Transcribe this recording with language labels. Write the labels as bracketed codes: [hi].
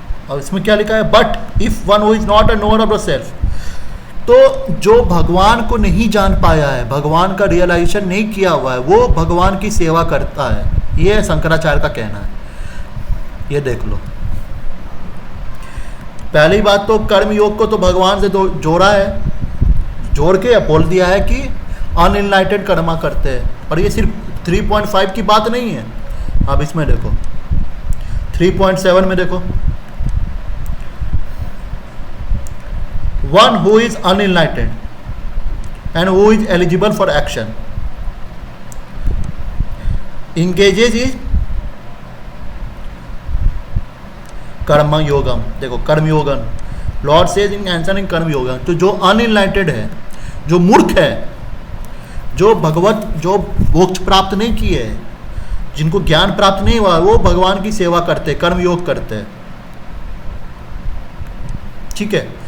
[hi] और इसमें क्या लिखा है, [en] but if one who is not a knower of the self, [hi] तो जो भगवान को नहीं जान पाया है, भगवान का रियलाइजेशन नहीं किया हुआ है, वो भगवान की सेवा करता है, ये शंकराचार्य का कहना है। ये देख लो, पहली बात तो कर्म योग को तो भगवान से जोड़ा है, जोड़ के बोल दिया है कि अनइनलाइटेड कर्मा करते हैं, और ये सिर्फ 3.5 की बात नहीं है। अब इसमें देखो 3.7 में देखो, [en] one who is unenlightened and who is eligible for action engages in karma yogam. [hi] देखो कर्म योगम, [en] Lord says in answer in [hi] कर्म योगम, तो जो अनइनलाइटेड है, जो मूर्ख है, जो मोक्ष प्राप्त नहीं किए है, जिनको ज्ञान प्राप्त नहीं हुआ, वो भगवान की सेवा करते, कर्म योग करते, ठीक है।